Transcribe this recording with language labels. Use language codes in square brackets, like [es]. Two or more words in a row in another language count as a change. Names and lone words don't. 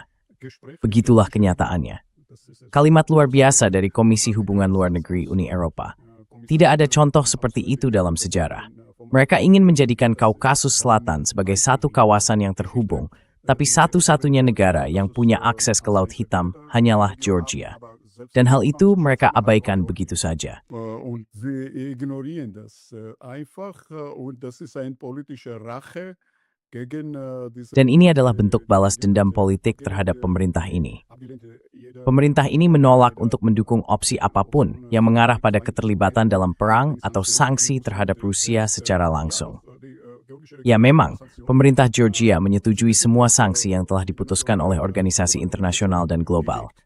[id] Begitulah kenyataannya. Kalimat luar biasa dari Komisi Hubungan Luar Negeri Uni Eropa. Tidak ada contoh seperti itu dalam sejarah. Mereka ingin menjadikan Kaukasus Selatan sebagai satu kawasan yang terhubung, tapi satu-satunya negara yang punya akses ke Laut Hitam hanyalah Georgia. Dan hal itu mereka abaikan begitu saja. [de] Und sie ignorieren das einfach und das ist ein politischer Rache gegen diese. [id] Dan ini adalah bentuk balas dendam politik terhadap pemerintah ini. Pemerintah ini menolak untuk mendukung opsi apapun yang mengarah pada keterlibatan dalam perang atau sanksi terhadap Rusia secara langsung. Ya memang, pemerintah Georgia menyetujui semua sanksi yang telah diputuskan oleh organisasi internasional dan global.